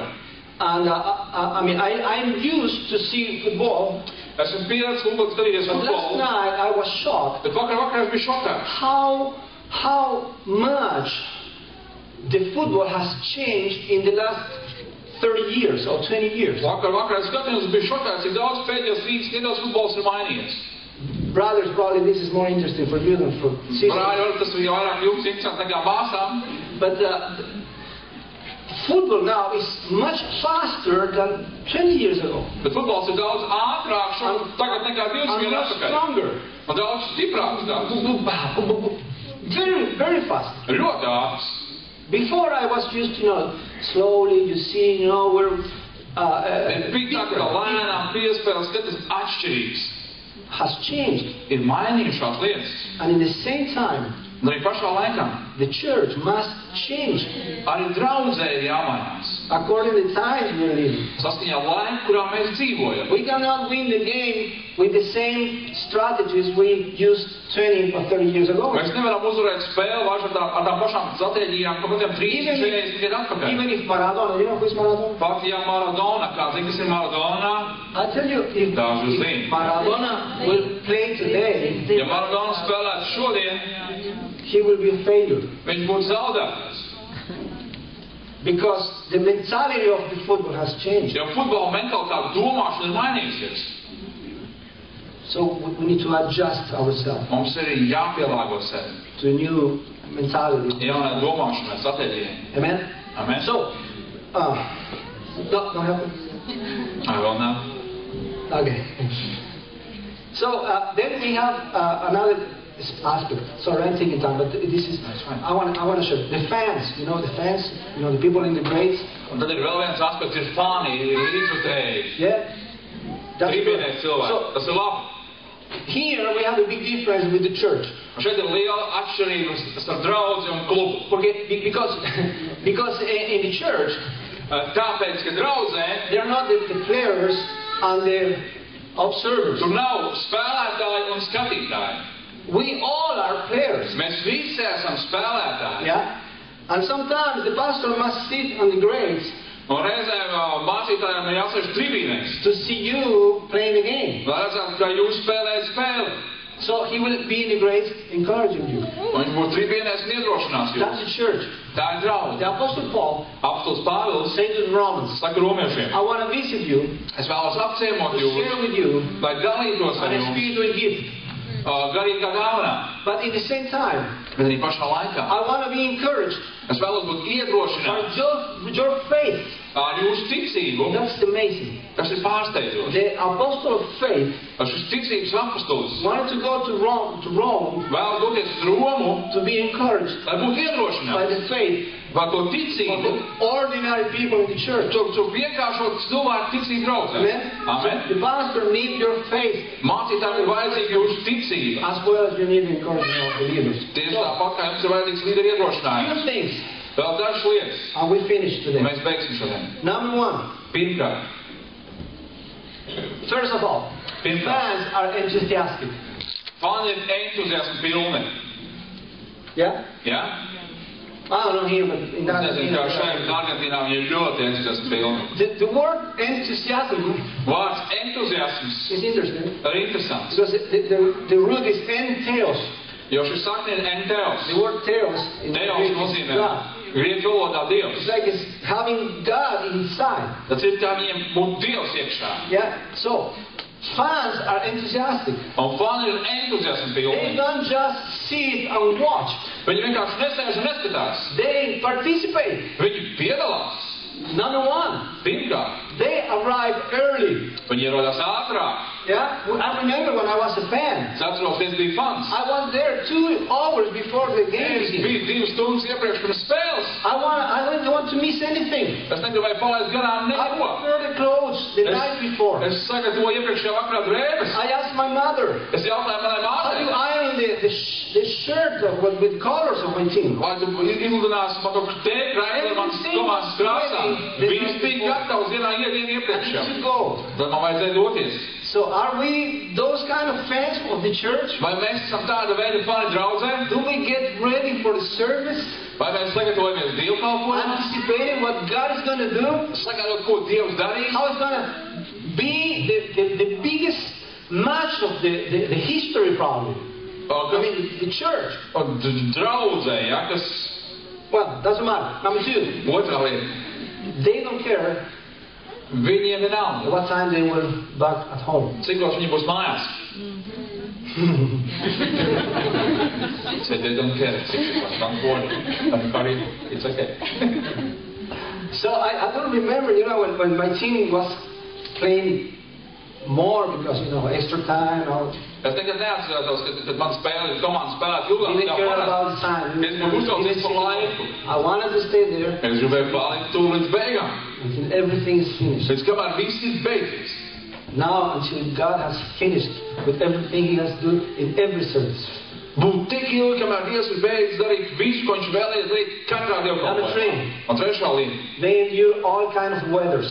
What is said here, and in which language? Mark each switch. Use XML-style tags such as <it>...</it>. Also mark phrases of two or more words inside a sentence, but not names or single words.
<en>And I mean, I'm used to see football,</en> <lv>Esmu pieredzējis futbolu, skatīties</lv> <en>but last</en> <lv>futbolu,</lv> <en>night I was shocked</en> <lv>bet vakarā es biju šokēts.</lv> <en>how much the football has changed in the last 30 years or 20 years.</en> <lv>Vakarā es skatījos, es biju šokēts, cik daudz pēdējos 30 gados futbols ir mainījies.</lv> <en>Brothers, probably this is more interesting for you than for sisters.</en> <lv>Brāļi, varbūt tas ir vairāk jums interesanti nekā māsām,</lv> <en>But football now is much faster than 20 years ago.</en> <lv>bet futbols ir daudz ātrāks tagad nekā 20</lv> <en>And</en> <lv>gadu</lv> <en>much</en> <lv>atpakaļ.</lv> <en>stronger.</en> <lv>Un daudz stiprāks tāds.</lv> <en>Very, very fast.</en> <lv>Ļoti ātrs.</lv> <en>Before I was used to, slowly, you see, we're...</en> <lv>Bija tā, ka lēnām piespēles, ka tas atšķirīgs.</lv> <en>has changed.</en> <lv>Ir mainījušās lietas.</lv> <en>And in the same time,</en> <lv>Un arī pašā laikā</lv> <en>the church must change</en> <lv>arī draudzē ir jāmainās.</lv> <en>according to the times we're living.</en> <lv>Saskaņā ar laiku, kurā mēs dzīvojam.</lv> <en>We cannot win the game with the same strategies we used 20 or 30 years ago.</en> <lv>Mēs nevaram uzvarēt spēli vairs ar tām pašām stratēģijām, kā patiem 30 gadu atpakaļ.</lv> <en>Even if Maradona, you know who is Maradona?</en> <lv>Pat, ja Maradona, kā zini, kas ir Maradona,</lv> <en>I tell you, if</en> <lv>Daži zina.</lv> <en>Maradona will play today,</en> <lv>Ja Maradona spēlētu šodien,</lv> <en>he will be a failure.</en> <lv>viņš būtu zaudētājs.</lv> <en>Because the mentality of the football has changed.</en> <lv>Jo futbola mentalitāte domāšana ir mainījusies.</lv> <en>So we need to adjust ourselves</en> <lv>Mums ir jāpielāgo sevi.</lv> <en>to a new mentality.</en> <lv>Jaunai domāšanai, stratēģijai.</lv> <en>Amen?</en> <lv>Amen.</lv> <en>So, don't help me.</en> <lv>Vēl nav.</lv> <en>Okay. So then we have another aspect. Sorry, I'm taking time, but this is. That's fine. I want to show the fans. The fans. The people in the grades.</en> <lv>Un tad ir vēl viens aspekts, ir fani, ir līdzjutēji.</lv> <en>Yeah. That's good.</en> <lv>Tribīnē cilvēki. Tas ir labi.</lv> <en>Here we have a big difference with the church.</en> <lv>Un šeit ir liela atšķirība starp draudzi un klubu.</lv> <en>Because in the church,</en> <lv>Tāpēc, ka draudzē</lv> <en>they are not the players and the observers.</en> <lv>tur nav spēlētāji un skatītāji.</lv> <en>We all are players.</en> <lv>Mēs visi esam spēlētāji.</lv> <en>Yeah. And sometimes the pastor must sit on the grades</en> <lv>Un reizēm mācītājiem ir jāsēž tribīnēs,</lv> <en>to see you playing the game.</en> <lv>lai redzētu, kā jūs spēlējat spēli.</lv> <en>So he will be in the grades encouraging you.</en> <lv>Un viņš būtu tribīnēs un iedrošinās</lv> <en>That's</en> <lv>jūs.</lv> <en>the church.</en> <lv>Tā ir draudze.</lv> <en>The Apostle Paul</en> <lv>Apostils Pāvils</lv> <en>said to the Romans,</en> <lv>saka romiešiem:</lv> <en>I want to visit you,</en> <lv>Es vēlos apciemot</lv> <en>to share</en> <lv>jūs,</lv> <en>with you</en> <lv>lai dalītos ar</lv> <en>an</en> <lv>jums</lv> <en>spiritual gift.</en> <lv>garīgā dāvanā.</lv> <en>But at the same time,</en> <lv>Bet arī pašā laikā</lv> <en>I want to be encouraged</en> <lv>es vēlos būt</lv> <en>by</en> <lv>iedrošināts</lv> <en>your faith.</en> <lv>ar jūsu ticību.</lv> <en>That's amazing.</en> <lv>Tas ir pārsteidzoši.</lv> <en>The apostle of faith</en> <lv>Ar šis ticības apostols</lv> <en>wanted to go to Rome</en> <lv>vēlas doties uz Romu,</lv> <en>to be encouraged</en> <lv>lai būtu</lv> <en>by</en> <lv>iedrošināts.</lv> <en>the faith</en> <lv>Vai to</lv> <en>of</en> <lv>ticību,</lv> <en>the ordinary people in the church.</en> <lv>tu vienkāršot cilvēku ticību draudzē.</lv> <en>Amen?</en> <lv>Amen.</lv> <en>The pastor needs your faith</en> <lv>Mācītājiem ir vajadzīga jūsu ticība.</lv> <en>as well as you need the encouragement of the leaders.</en> <lv>Tieši</lv> <en>So,</en> <lv>tāpat kā jums ir vajadzīgs līderu iedrošinājums.</lv> <en>few things,</en> <lv>Vēl dažas lietas.</lv> <en>and we finish today.</en> <lv>Mēs beigsim šodien.</lv> <en>Number one,</en> <lv>Pirmkārt,</lv> <en>first of all, fans are enthusiastic.</en> <lv>fani ir entuziasma pilni.</lv> <en>Yeah?</en> <lv>Ja?</lv> <en>I don't know here, but in</en> <lv>Es nezinu, kā šeit Argentīnā viņi ir ļoti entuziasma pilni.</lv> <en>the word enthusiasm</en> <lv>Vārds entuziasms</lv> <en>is interesting</en> <lv>ir interesants.</lv> <en>because the root is entheos.</en> <lv>Jo šis sakni ir enteos.</lv> <en>The word theos in</en> <lv>Teos</lv> <en>Greek is</en> <lv>nozīmē</lv> <en>God.</en> <lv>grieķu valodā Dievs.</lv> <en>It's like it's having God inside.</en> <lv>Tas ir kā viņiem būtu Dievs iekšā.</lv> <en>Yeah. So Fans are enthusiastic.</en> <lv>Un fani ir entuziasmi</lv> <en>They</en> <lv>pilni.</lv> <en>don't just see it and watch.</en> <lv>Viņi vienkārši nesēž un neskatās.</lv> <en>They participate.</en> <lv>Viņi piedalās.</lv> <en>Number one,</en> <lv>Pirmkārt,</lv> <en>they arrive early.</en> <lv>viņi ierodās ātrāk.</lv> <en>Yeah, I remember when I was a fan.</en> <lv>Es atceros, ka es biju fans.</lv> <en>I was there 2 hours before the game</en> <lv>Es</lv> <en>began.</en> <lv>biju 2 stundas iepriekš pirms spēles.</lv> <en>I didn't want to miss anything.</en> <lv>Es negribēju palaist garām</lv> <en>I</en> <lv>neko.</lv> <en>prepared the clothes the night before.</en> <lv>Es sagatavoju iepriekšējā vakarā drēbes.</lv> <en>I asked my mother,</en> <lv>Es jautāju manai</lv> <en>how do you</en> <lv>mātei,</lv> <en>iron the shirt with colors of my team?</en> <lv>vai tu izludināsi man kaut kādu tēku raidu ar manas komandas krāsām. Viss bija gatavs vienā iedienu</lv> <en>I</en> <lv>iepriekšā.</lv> <en>need to go.</en> <lv>Tad man vajadzēja doties.</lv> <en>So are we those kind of fans of the church?</en> <lv>Vai mēs esam tāda veida fani draudzē?</lv> <en>Do we get ready for the service,</en> <lv>Vai mēs sagatavojamies dievkalpojumam?</lv> <en>anticipating what God is going to do?</en> <lv>Sagaidot, ko Dievs darīs?</lv> <en>How it's going to be the biggest match of the history probably? I mean, the church.</en> <lv>Draudzē, ja, kas</lv> <en>Well, doesn't matter. Number 2,</en> <lv>otrā lieta.</lv> <en>they don't care</en> <lv>Viņiem vienalga.</lv> <en>what time they will back at home.</en> <lv>Cikos viņi būs mājās?</lv> <en>Said they don't care. Don't worry. Don't worry. It's okay. So I don't remember, when my team was playing more because, extra time.</en> <lv>Es nekad neatcerētos, kad man spēlē, komanda spēlētu ilgāk</lv> <en>Didn't</en> <lv>kā</lv> <en>care</en> <lv>parasti.</lv> <en>about the time.</en> <lv>Es biju uztraucies par laiku.</lv> <en>I wanted to stay there</en> <lv>Es gribēju palikt tur līdz beigām.</lv> <en>until everything is finished.</en> <lv>Līdz kamēr viss ir beidzies.</lv> <en>Now, until God has finished with everything He has done in every service.</en> <lv>Būt tik ilgi, kamēr Dievs ir beidzis darīt visu, ko viņš vēlēja darīt katrā</lv> <en>Number</en> <lv>dievkalpojumā.</lv> <en>3,</en> <lv>Un trešā lieta.</lv> <en>they endure all kinds of weathers.</en>